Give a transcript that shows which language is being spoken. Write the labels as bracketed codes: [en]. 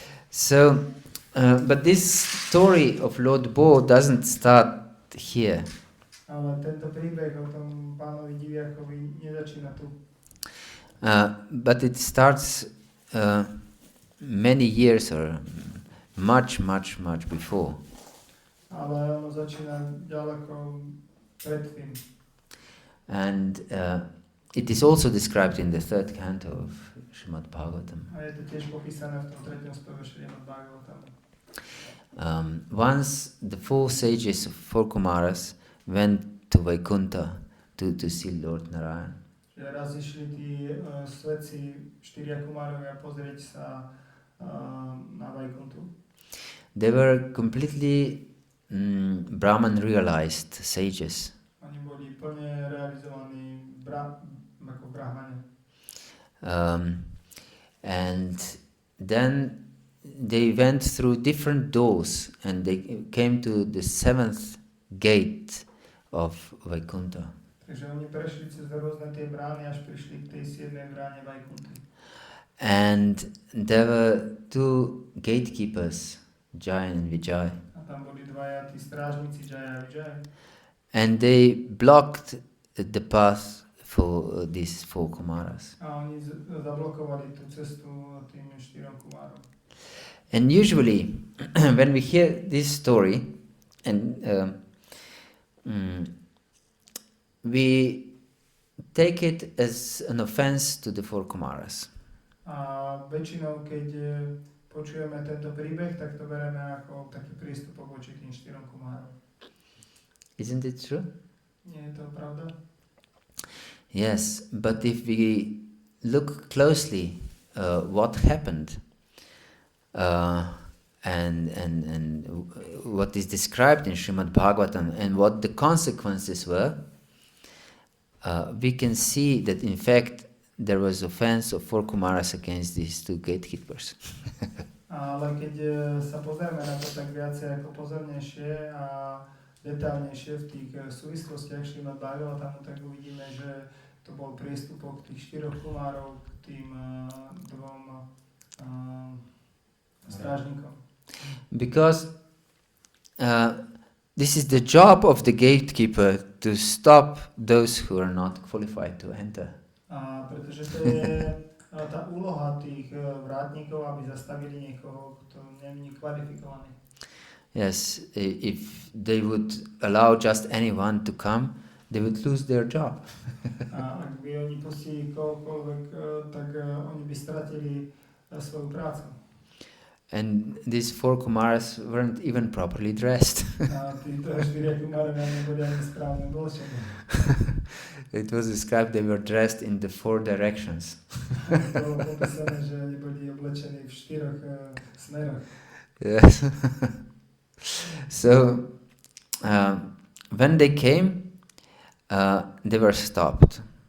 [en] So, but this story of Lord Bo doesn't start here. [sk] Ale tento príbeh o tom pánovi diviakovi nezačína tu. [en] But it starts many years or much before. [sk] Ale ono začína ďaleko predtým. [en] And it is also described in the third canto of Srimad Bhagavatam. [sk] A je to tiež popísané v tom 3. speve Srimad Bhagavatamu. [en] Once the four sages of four Kumaras went to Vaikuntha to see Lord Narayan. [sk] Že raz išli tí svetci, 4 kumárovia, pozrieť sa na Vaikuntu. [en] They were completely Brahman realized sages. [sk] Oni boli plne realizovaní ako brahmane. [en] And then they went through different doors and they came to the 7th gate of Vaikuntha. [sk] Takže oni prešli cez rôzne tie brány, až prišli k tej 7. bráne Vaikunty. [en] And there were two gatekeepers, Jai and Vijay. [sk] A tam boli dvaja tí strážnici, Jaya a Vijay. [en] And they blocked the path for these four Kumaras. [sk] A oni zablokovali tú cestu tým 4 kumárom. [en] And usually, when we hear this story, and we take it as an offense to the four Kumaras. [sk] A väčšinou, keď počujeme tento príbeh, tak to bereme ako taký prístupok voči tým 4 kumárom. [en] Isn't it true? [sk] Nie je to pravda? [en] Yes, but if we look closely what happened and what is described in Srimad Bhagavatam and what the consequences were, we can see that in fact there was offense of four Kumaras against these two gatekeepers. [sk] Ale keď sa pozrieme na to tak viacej ako pozornejšie a detálnejšie v tých súvislostiach Srimad Bhagavatamu, tak uvidíme, že to bol priestupok tých 4 kumárov k tým dvom strážnikom. [en] Because this is the job of the gatekeeper to stop those who are not qualified to enter. [sk] A pretože to je tá úloha tých vrátnikov, aby zastavili niekoho, kto nie je kvalifikovaný. [en] Yes, if they would allow just anyone to come, they would lose their job. [sk] A ak by oni pustili kohokoľvek, tak oni by stratili svoju prácu. [en] And these four Kumaras weren't even properly dressed. [sk] A títo 4 kumárovia neboli ani správne oblečení. [en] It was described they were dressed in the 4 directions. [sk] Bolo popísané, že oni boli oblečení v 4 smeroch. [en] Yes. So when they came, they were stopped.